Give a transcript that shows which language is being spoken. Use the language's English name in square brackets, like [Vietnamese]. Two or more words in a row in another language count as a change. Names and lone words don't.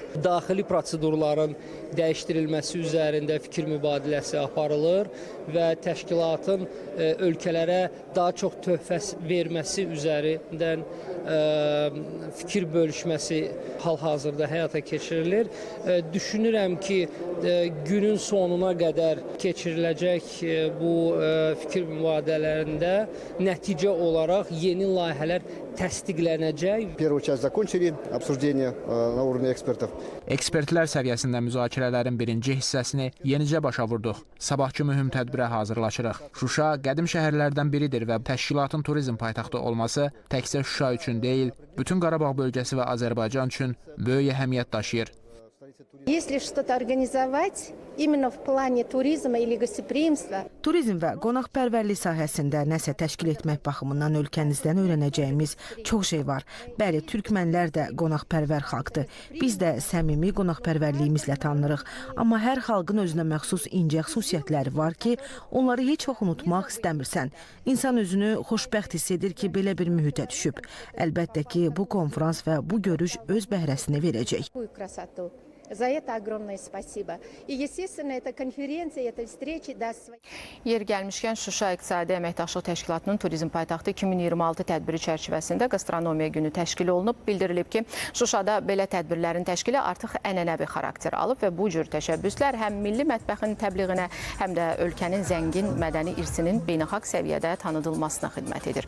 [Azerbaijani] Daxili prosedurların dəyişdirilməsi üzərində fikir mübadiləsi aparılır və təşkilatın ölkələrə daha çox töhfə verməsi üzərindən fikir bölüşməsi hal-hazırda həyata keçirilir. Düşünürəm ki, günün sonuna qədər keçiriləcək bu fikir mübadilələrində nəticə olaraq yeni layihələr təsdiqlənəcək. [Russian] Первую часть закончили, обсуждение на уровне экспертов. [Azerbaijani] Ekspertlər səviyyəsində müzakirələrin birinci hissəsini yenicə başa vurduq. Sabahçı mühüm tədbirə hazırlaşırıq. Şuşa qədim şəhərlərdən biridir və təşkilatın turizm paytaxtı olması təkcə Şuşa üçün deyil, bütün Qarabağ bölgəsi və Azərbaycan üçün böyük əhəmiyyət daşıyır. [Russian] Если что-то организовать именно в плане туризма или гостеприимства. [Azerbaijani] Turizm və qonaqpərvərlik sahəsində nəsə təşkil etmək baxımından ölkənizdən öyrənəcəyimiz çox şey var. Bəli, türkmənlər də qonaqpərvər xalqdır. Biz də səmimi qonaqpərvərliyimizlə tanınırıq. Amma hər xalqın özünə məxsus incə xüsusiyyətləri var ki, onları heç vaxt unutmaq istəmirsən. İnsan özünü xoşbəxt hiss edir ki, belə bir mühitə düşüb. Əlbəttə ki, bu konfrans və bu görüş öz bəhrəsini verəcək. [Russian] За это огромное спасибо. И, естественно, эта конференция, эта встреча даст свои... [Azerbaijani] Yer gəlmişkən Şuşa İqtisadi Əməkdaşlıq Təşkilatının Turizm Paytaxtı 2026 tədbiri çərçivəsində Qastronomiya günü təşkil olunub. Bildirilib ki, Şuşada belə tədbirlərin təşkili artıq ənənəvi xarakter alıb və bu cür təşəbbüslər həm milli mətbəxin təbliğinə, həm də ölkənin zəngin mədəni irsinin beynəlxalq səviyyədə tanıdılmasına xidmət edir.